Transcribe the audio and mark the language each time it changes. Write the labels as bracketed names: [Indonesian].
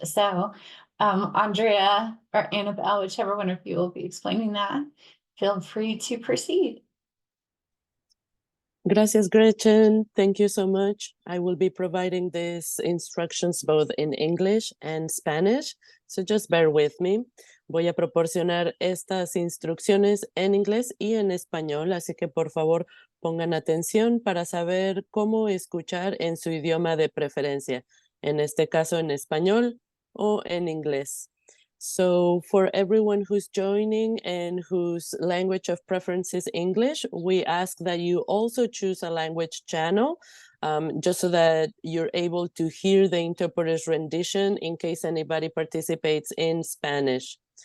[English] So Andrea or Annabelle, whichever one of you will be explaining that, feel free to proceed. [Spanish] Gracias, [English] Gretchen. Thank you so much. I will be providing these instructions both in English and Spanish, so just bear with me. [Spanish] Voy a proporcionar estas instrucciones en inglés y en español, así que por favor pongan atención para saber cómo escuchar en su idioma de preferencia, en este caso en español o en inglés. [English] So for everyone who's joining and whose language of preference is English, we ask that you also choose a language channel just so that you're able to hear the interpreter's rendition in case anybody participates in Spanish.